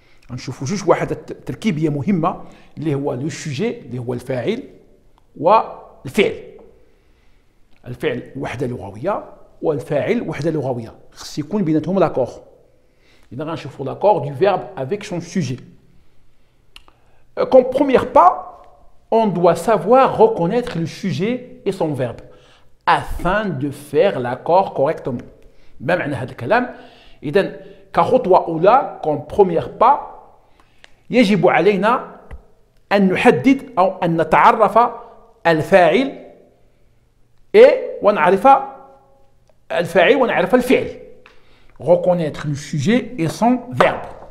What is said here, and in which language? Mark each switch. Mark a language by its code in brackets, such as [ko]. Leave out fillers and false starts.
[ar] غنشوفوا جوج وحدات تركيبيه مهمه اللي هو لو سوجي اللي هو الفاعل والفعل. الفعل وحده لغويه والفاعل وحده لغويه، خص يكون بيناتهم لاكور. اذا غنشوفوا [fr] l'accord du verbe avec son sujet. Comme premier pas, on doit savoir reconnaître le sujet et son verbe afin de faire l'accord correctement. [ar] ما معنى هذا الكلام؟ إذن كخطوة أولى [fr] comme premier pas [ar] يجب علينا أن نحدد أو أن نتعرف الفاعل ونعرف الفعل. [fr] reconnaître le sujet et son verbe.